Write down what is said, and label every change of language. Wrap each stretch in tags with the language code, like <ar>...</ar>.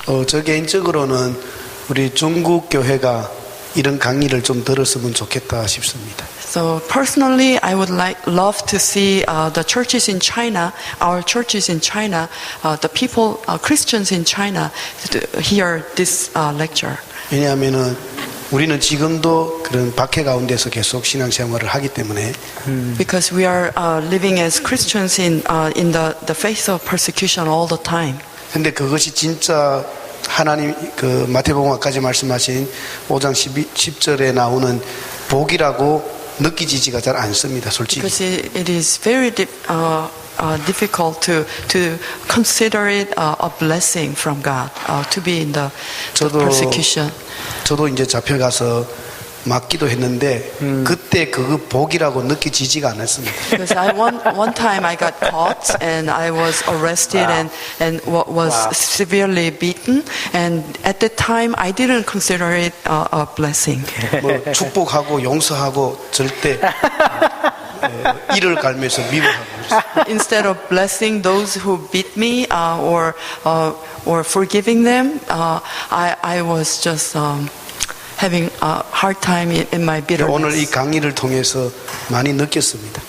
<ko>저 개인적으로는 우리 중국 교회가 이런 강의를 좀 들었으면 좋겠다 싶습니다.</ko> <en>So personally, I would love to see the churches in China, our churches in China, the people, Christians in China, to hear this lecture.</en> <ko>왜냐하면은 우리는 지금도 그런 박해 가운데서 계속 신앙생활을 하기 때문에</ko> <en>Because we are living as Christians in the face of persecution all the time.</en> <ko>근데 그것이 진짜 하나님 그 마태복음까지 말씀하신 5장 10절에 나오는 복이라고 느끼지가 잘 않습니다, 솔직히.</ko> <en>Because it is very difficult to consider it a blessing from God to be in the persecution.</en> <ko>저도 이제 잡혀가서 맞기도 했는데 그때 그 복이라고 느끼지가 않았습니다.</ko> <en>Because one time I got caught and I was arrested and was severely beaten, and at that time I didn't consider it a blessing.</en> <ko>뭐 축복하고 용서하고 절대 이를 갈면서 미워하고 그랬어요.</ko> <en>Instead of blessing those who beat me or forgiving them, I was just having a hard time in my</en> <ko>오늘 이</ko> <en>bitterness.</en> <ko>강의를 통해서 많이 느꼈습니다.</ko>